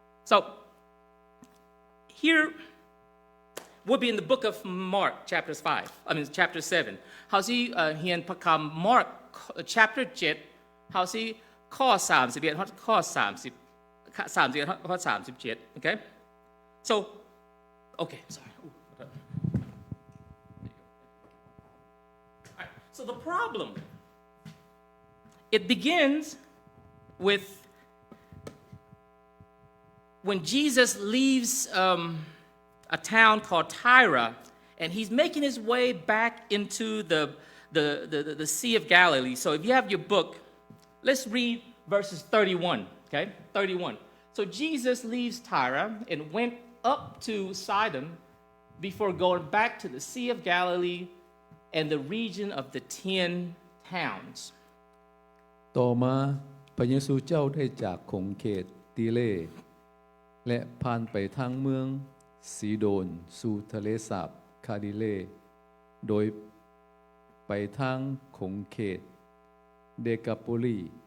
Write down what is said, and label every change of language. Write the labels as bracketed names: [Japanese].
[English] So here we'll be in the book of Mark chapter 7 [Northeastern Thai] เฮาสิเรียนพระคำ [English] Mark chapter 7 [Northeastern Thai] เฮาสิข้อ31ฮอดข้อ30ฮอด37 [English] okay? So okay sorry So the problem, it begins with when Jesus leaves a town called Tyre, and he's making his way back into the Sea of Galilee. So if you have your book, let's read verses 31, okay? 31. So Jesus leaves Tyre and went up to Sidon before going back to the Sea of Galilee and the region of the 10 towns. [Thai] ต่อมาพระเยซูเจ้าได้จากขงเขตตีเลและผ่านไปทางเมืองซีโดนสู่ทะเลสาบคาดิเลโดยไปทางขงเขตเดกาโปลี